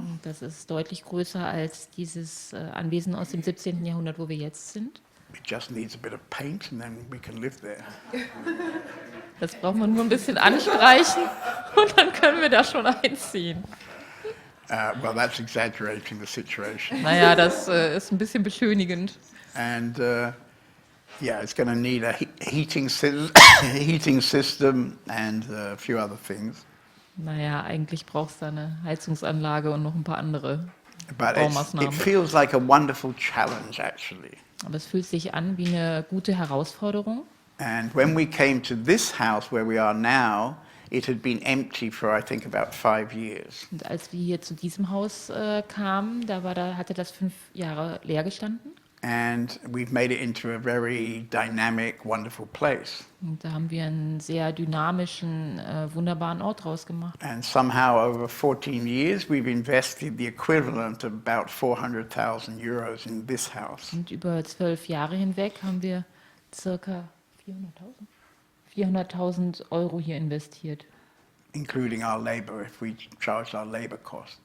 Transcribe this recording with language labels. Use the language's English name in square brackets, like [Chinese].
[German] Und das ist deutlich größer als dieses Anwesen aus dem 17. Jahrhundert, wo wir jetzt sind. [English] It just needs a bit of paint and then we can live there. [German] Das braucht man nur ein bisschen anstreichen und dann können wir da schon einziehen. [English] Well, that's exaggerating the situation. [German] Naja, das ist ein bisschen beschönigend. [English] And it's going to need a heating system and a few other things. [German] Naja, eigentlich braucht es da eine Heizungsanlage und noch ein paar andere [English] But it [German] Baumaßnahmen. [English] feels like a wonderful challenge, actually. [German] Aber es fühlt sich an wie eine gute Herausforderung. [English] And when we came to this house where we are now, it had been empty for, I think, about 5 years. [German] Und als wir hier zu diesem Haus kamen, hatte das 5 Jahre leer gestanden. [English] And we've made it into a very dynamic, wonderful place. [German] Und da haben wir einen sehr dynamischen, wunderbaren Ort draus gemacht. [English] And somehow over 14 years, we've invested the equivalent of about 400,000 euros in this house. [German] Und über 12 Jahre hinweg haben wir circa 400.000 Euro hier investiert. [English] Including our labor, if we charge our labor cost.